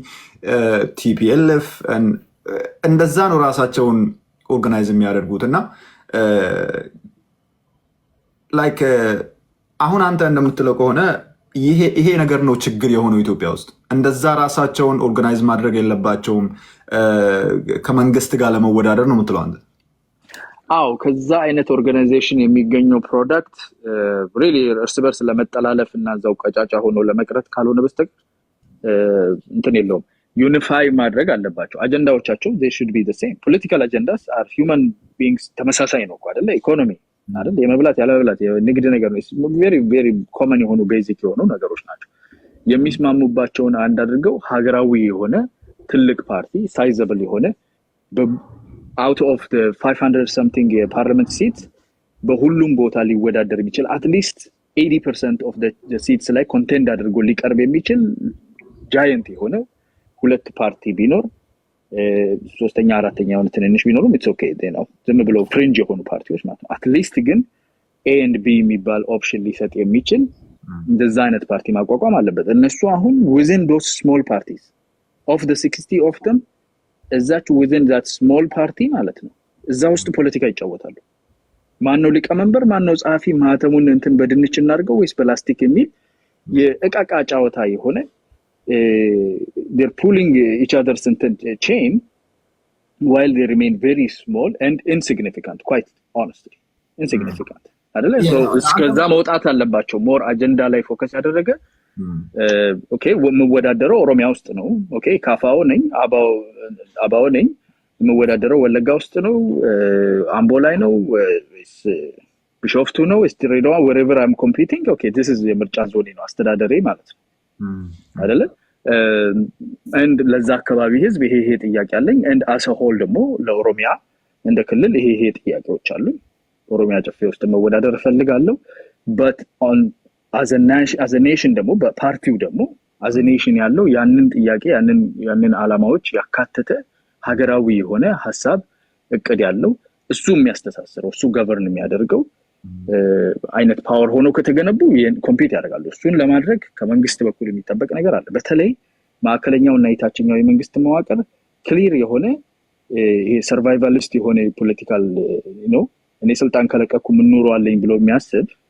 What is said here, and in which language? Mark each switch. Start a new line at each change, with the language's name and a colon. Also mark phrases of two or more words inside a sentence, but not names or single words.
Amharic: ቲፒኤልኤፍ እንደዛ ነው ራሳቸውን ኦርጋናይዝ የሚያደርጉት እና ላይክ አሁን አንተ እንደምትለው ከሆነ ይሄ ነገር ነው ችግር የሆነው ኢትዮጵያ ውስጥ እንደዛ ራሳቸውን ኦርጋናይዝ ማድረግ የለባቸውም ከመንግስት ጋር ለመወዳደር ነው የምትለው አንተ? አዎ ከዛ አይነት ኦርጋናይዜሽን የሚገኘው ፕሮዳክት ሪሊ እርስ በርስ ለመጠላለፍ እና እዛው ቀጫጫ ሆኖ ለመቅረት ካልሆነ በስተቀር እንትን የለውም ዩኒፋይ ማድረግ አለባቸው አጀንዳዎቻቸው
English: they should be the same political agendas are human beings
Amharic: ተመሳሳይ ነው አይደለ ኢኮኖሚ አይደል የመብላት ያለመብላት የንግድ ነገር ነው
English: very very common
Amharic: የሆኑ ቤዚክ የሆኑ ነገሮች ናቸው የሚስማሙባቸውን አንድ አድርገው ሀገራዊ የሆነ ትልቅ ፓርቲ ሳይዘብል የሆነ
English: out of the 500 something parliament seats
Amharic: በሁሉም ቦታ ሊወዳደር የሚችል
English: at least 80% of the seats
Amharic: ላይ ኮንቴንድ አድርጎ ሊቀርብ የሚችል giant የሆነ ሁለት ፓርቲ ቢኖር ሶስተኛ አራተኛ የሆነ ትንንሽ ቢኖሩም it's
English: okay they know
Amharic: ዝም ብሎ ፍሪንጅ የሆኑ ፓርቲዎች ማለት ነው
English: at least
Amharic: ግን
English: A and B
Amharic: የሚባል ኦፕሽን ሊሰጥ የሚችል እንደዛ አይነት ፓርቲ ማቋቋም አለበት እነሱ አሁን
English: within those small parties of the 60 of them
Amharic: እዛች
English: within that small party
Amharic: ማለት ነው እዛ ውስጥ ፖለቲካ ይጫወታሉ ማን ነው ሊቀመንበር ማን ነው ጻፊ ማህተሙን እንትን በድንች እናርገው ወይስ ፕላስቲክ የሚል የእቃቃ ጫወታ የሆነ
English: they're pulling each other's chain while they remain very small and insignificant quite honestly insignificant
Amharic: አይደለ so እስከዛ መውጣት አለባቸው ሞር አጀንዳ ላይ ፎከስ ያደረገ ኦኬ ወመወዳደረው ኦሮሚያ ውስጥ ነው ኦኬ ካፋው ነኝ አባው ነኝ ወመወዳደረው ወለጋ ውስጥ ነው አምቦ ላይ ነው ወይስ ቢሾፍቱ ነው ድሬዳዋ
English: wherever I'm competing okay this is
Amharic: የምርጫ ዞኔ ነው አስተዳደሬ ማለት ነው አይደለ and ለዛ አካባቢ ህዝብ ይሄ ጥያቄ አለኝ
English: and as a whole
Amharic: ደግሞ ለኦሮሚያ እንደ ክልል ይሄ ጥያቄዎች አሉ ኦሮሚያ ጨፌ ውስጥ መወዳደር ፈልጋለሁ
English: but on as a nation
Amharic: ደግሞ በፓርቲው ደግሞ
English: as a nation
Amharic: ያለው ያንን ጥያቄ ያንን አላማዎች ያካተተ ሀገራዊ የሆነ ሐሳብ እቅድ ያለው እሱ የሚያስተሳስረው እሱ ገቨርን የሚያደርገው አይነት ፓወር ሆኖ ከተገነቡ ኮምፒት ያደርጋሉ እሱን ለማድረግ ከመንግስት በኩል የሚጠበቅ ነገር አለ በተለይ ማዕከለኛውና የታችኛው የመንግስት መዋቅር ክሊር የሆነ ይሄ ሰርቫይቫሊስት የሆነ ፖለቲካል ነው እኔ ስልጣን ከለቀኩ ምን ኑሮ አለኝ ብሎ የሚያስብ